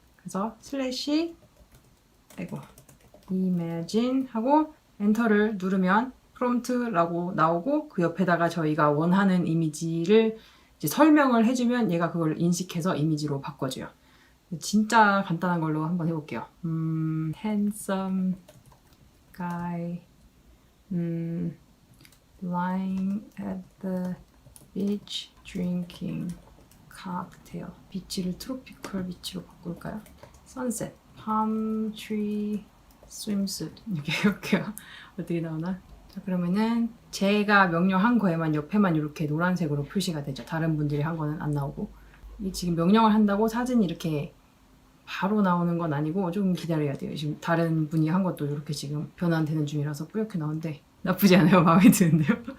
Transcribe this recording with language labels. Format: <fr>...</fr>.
<ko>그래서 슬래시 imagine 하고 엔터를 누르면 프롬프트라고 나오고 그 옆에다가 저희가 원하는 이미지를 이제 설명을 해주면 얘가 그걸 인식해서 이미지로 바꿔줘요. 진짜 간단한 걸로 한번 해볼게요.</ko> <en>handsome guy lying at the beach drinking cocktail.</en> <ko>비치를 트로피컬 비치로 바꿀까요?</ko> <en>sunset, palm tree, swimsuit</en> <ko>이렇게 해볼게요. 어떻게 나오나? 자, 그러면은 제가 명령한 거에만 옆에만 이렇게 노란색으로 표시가 되죠. 다른 분들이 한 거는 안 나오고. 이 지금 명령을 한다고 사진이 이렇게 바로 나오는 건 아니고 좀 기다려야 돼요. 지금 다른 분이 한 것도 이렇게 지금 변환되는 중이라서 뿌옇게 나오는데 나쁘지 않아요. 마음에 드는데요.</ko>